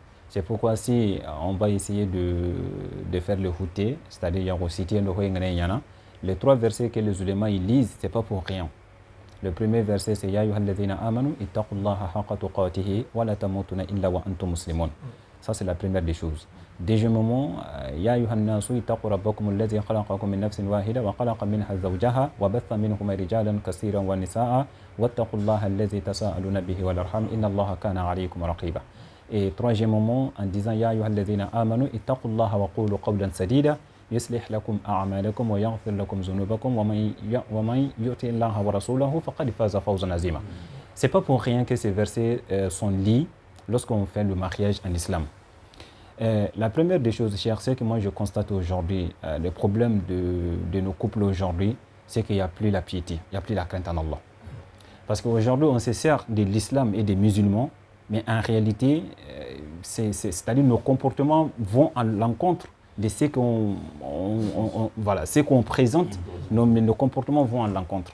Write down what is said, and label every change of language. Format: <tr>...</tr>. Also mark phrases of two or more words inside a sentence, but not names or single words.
<fr>C'est pourquoi si on va essayer de faire le houté, c'est-à-dire il y a aussi les trois versets que les ulémas ils lisent, ce n'est pas pour rien. Le premier verset, c'est</fr> <ar>يا أيها الذين آمنوا اتقوا الله حق تقاته ولا تموتن إلا وأنتم مسلمون.</ar> <fr>Ça, c'est la première des choses. Deuxièmement,</fr> <ar>يا أيها الناس اتقوا ربكم الذي خلقكم من نفس واحدة وخلق منها زوجها وبث منهما رجالا كثيرا ونساء واتقوا الله الذي تساءلون به والأرحام إن الله كان عليكم رقيبا.</ar> <fr>Et troisièmement, en disant</fr> <ar>يا أيها الذين آمنوا اتقوا الله وقولوا قولا سديدا يصلح لكم أعمالكم ويغفر لكم ذنوبكم ومن يطع الله ورسوله فقد فاز فوزا عظيما.</ar> <fr>C'est pas pour rien que ces versets sont lits lorsqu'on fait le mariage en islam. La première des choses, chers, c'est que moi je constate aujourd'hui, le problème de nos couples aujourd'hui, c'est qu'il n'y a plus la piété, il n'y a plus la crainte en Allah. Parce qu'aujourd'hui, on se sert de l'islam et des musulmans, mais en réalité, c'est-à-dire nos comportements vont à l'encontre de ce qu'on présente, nos comportements vont à l'encontre.</fr>